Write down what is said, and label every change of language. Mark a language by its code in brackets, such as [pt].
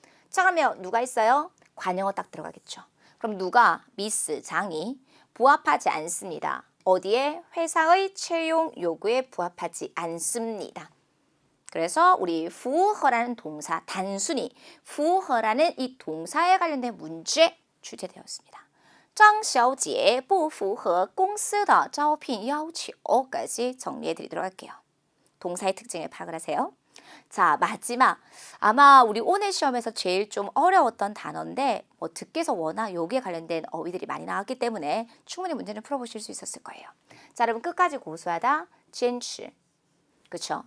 [ko] 자, 그러면 누가 있어요? 관용어 딱 들어가겠죠. 그럼 누가? 미스, 장이 부합하지 않습니다. 어디에? 회사의 채용 요구에 부합하지 않습니다. 그래서 우리 부허라는 동사, 단순히 부허라는 이 동사에 관련된 문제 출제되었습니다. [zh] 张小姐不符合公司的招聘要求 [ko] 까지 정리해 드리도록 할게요. 동사의 특징을 파악을 하세요. 자, 마지막. 아마 우리 오늘 시험에서 제일 좀 어려웠던 단어인데 뭐 듣기에서 워낙 여기에 관련된 어휘들이 많이 나왔기 때문에 충분히 문제는 풀어보실 수 있었을 거예요. 자, 여러분 끝까지 고수하다, 坚持. 그쵸?